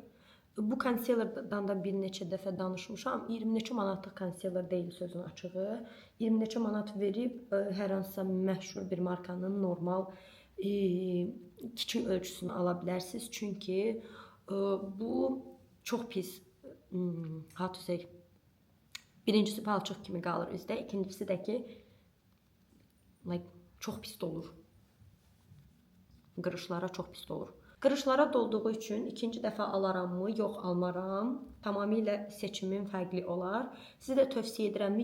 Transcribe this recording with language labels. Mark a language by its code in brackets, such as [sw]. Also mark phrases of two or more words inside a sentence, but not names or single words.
[az] Bu concealerdan da bir neçə dəfə danışmışam. 20 neçə manatlıq concealer deyil sözün açığı. 20 neçə manat verib hər hansısa məşhur bir markanın normal kiçik ölçüsünü ala bilərsiniz. Çünki bu çox pis, [en] how to say, [az] birincisi palçıq kimi qalır üzdə, ikincisi də ki, çox pis dolur. Qırışlara çox pis dolur. Qırışlara dolduğu üçün ikinci dəfə alaramı, yox almaram. Tamamilə seçimim fərqli olar. Sizə də tövsiyə edirəmmi?